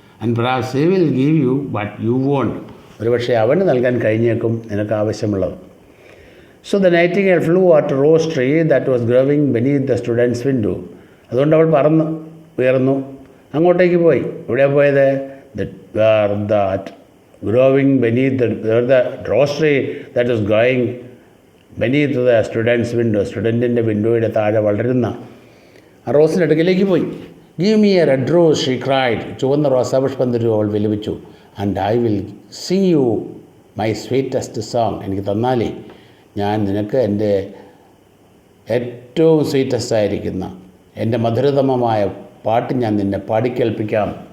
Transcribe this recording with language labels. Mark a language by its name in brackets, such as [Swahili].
[English] and perhaps he will give you what you want, [Malayalam] ഒരുപക്ഷെ അവന് നൽകാൻ കഴിഞ്ഞേക്കും നിനക്ക് ആവശ്യമുള്ളത്. [English] so the nightingale flew at rose tree that was growing beneath the student's window, [Malayalam] അതുകൊണ്ട് അവൾ പറന്ന് ഉയർന്നു അങ്ങോട്ടേക്ക് പോയി. എവിടെയാണ് പോയത്? [English] that growing beneath the rose tree that is growing beneath the student's window, [Malayalam] സ്റ്റുഡൻറ്റിൻ്റെ വിൻഡോയുടെ താഴെ വളരുന്ന ആ റോസിൻ്റെ അടുക്കിലേക്ക് പോയി. [English] give me a red rose, she cried, [Malayalam] ചുവന്ന റോസാപുഷ്പം തരൂ, അവൾ വിലപിച്ചു. [English] and I will sing you my sweetest song, [Malayalam] എനിക്ക് തന്നാലേ ഞാൻ നിനക്ക് എൻ്റെ ഏറ്റവും സ്വീറ്റസ്റ്റ് ആയിരിക്കുന്ന എൻ്റെ മധുരതമമായ പാട്ട് ഞാൻ നിന്നെ പാടിക്കേൾപ്പിക്കാം.